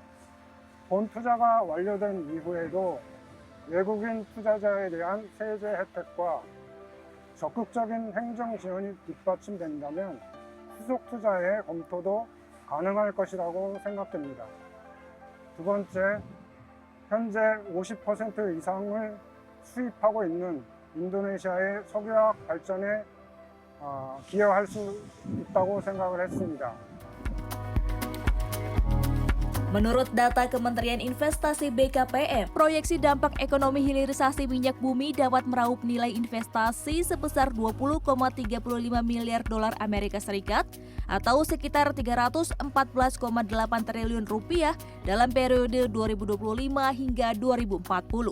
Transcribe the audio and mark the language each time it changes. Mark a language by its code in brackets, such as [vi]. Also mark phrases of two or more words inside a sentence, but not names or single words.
[ko] 본 투자가 완료된 이후에도 외국인 투자자에 대한 세제 혜택과 적극적인 행정 지원이 뒷받침된다면 후속 투자의 검토도 가능할 것이라고 생각됩니다. 두 번째, 현재 50% 이상을 수입하고 있는 인도네시아의 석유화학 발전에 기여할 수 있다고 생각을 했습니다. [id] Menurut data Kementerian Investasi BKPM, proyeksi dampak ekonomi hilirisasi minyak bumi dapat meraup nilai investasi sebesar 20,35 miliar dolar Amerika Serikat atau sekitar 314,8 triliun rupiah dalam periode 2025 hingga 2040.